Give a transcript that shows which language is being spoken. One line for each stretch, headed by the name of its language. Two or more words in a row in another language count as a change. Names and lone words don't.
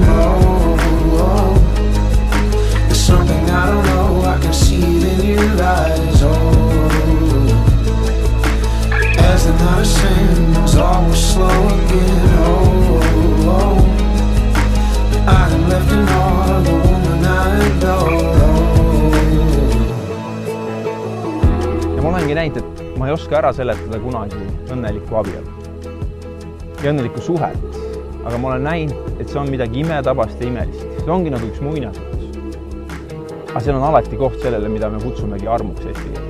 English: Oh, there's something I don't know. I can see it in your eyes. As the night ascends, all will slow again. I am left in awe of the woman I adore.
Estonian: Ja ma olengi näinud, et ma ei oska ära seletada kunagi õnnelikku abielu ja õnnelikku suhet, aga ma olen näinud, et see on midagi imetabast ja imelist. See ongi nagu üks muinasjutus. Aga seal on alati koht sellele, mida me kutsumegi armuks eesti keeles.